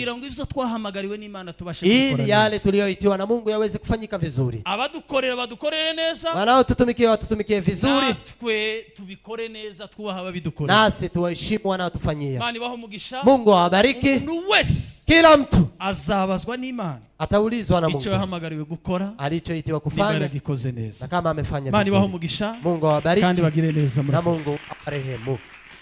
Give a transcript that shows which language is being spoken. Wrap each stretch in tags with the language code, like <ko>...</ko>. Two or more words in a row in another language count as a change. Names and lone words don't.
<rw>Kugira ngo ibyo twahamagariwe n'Imana tubashe gukora.</rw> <sw>Ili yale tuliyoitiwa na Mungu yaweze kufanyika vizuri.</sw> <rw>Abadukorera badukorere neza.</rw> <sw>Wanao watutumikie vizuri.</sw> <rw>Natwe tubikore neza twubaha ababidukorera.</rw> <sw>Nasi tuwaheshimu wanaotufanyia.</sw> <rw>Imana ibaho umugisha.</rw> <sw>Mungu awabariki.</sw> <rw>Umuntu wese.</rw> <sw>Kila mtu</sw> <rw>azabazwa n'Imana.</rw> <sw>Ataulizwa na Mungu.</sw> <rw>Icyo yahamagariwe gukora.</rw> <sw>Alichoitiwa kufanya.</sw> <rw>Niba yagikoze neza.</rw> <sw>Na kama amefanya vizuri.</sw> <rw>Imana ibaho umugisha.</rw> <sw>Mungu awabariki.</sw> <rw>Kandi bagire neza</rw> <sw>na Mungu awarehemu.</sw>